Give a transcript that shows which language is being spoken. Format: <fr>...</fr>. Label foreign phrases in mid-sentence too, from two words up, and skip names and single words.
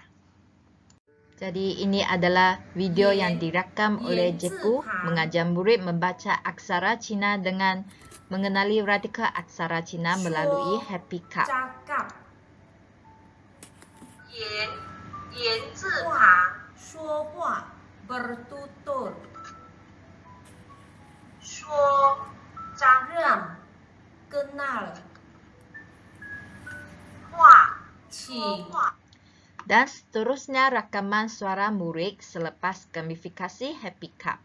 <ms>Jadi ini adalah video yang direkam oleh Cikgu mengajar murid membaca aksara Cina dengan mengenali radikal aksara Cina melalui Happy Cup.</ms> <zh>言字旁, 说话 bertutur, 说 认 kenal, 话</zh> <ms>dan seterusnya rakaman suara murid selepas gamifikasi Happy Cup.</ms>